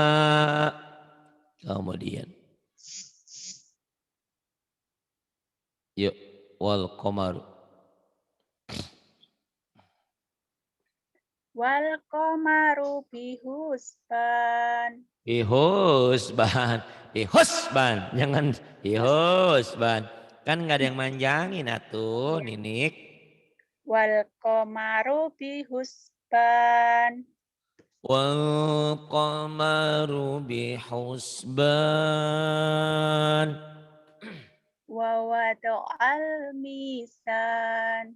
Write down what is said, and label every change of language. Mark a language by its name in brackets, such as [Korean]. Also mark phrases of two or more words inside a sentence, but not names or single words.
[Indonesian] Kemudian yuk [Arabic] والقمر. والقمر بحسبان. [Indonesian] Bihusban, jangan bihusban. Kan nggak ada yang manjangin atuh, Iya. Ninik. [Arabic] والقمر بحسبان. والقمر بحسبان. ووضع الميزان.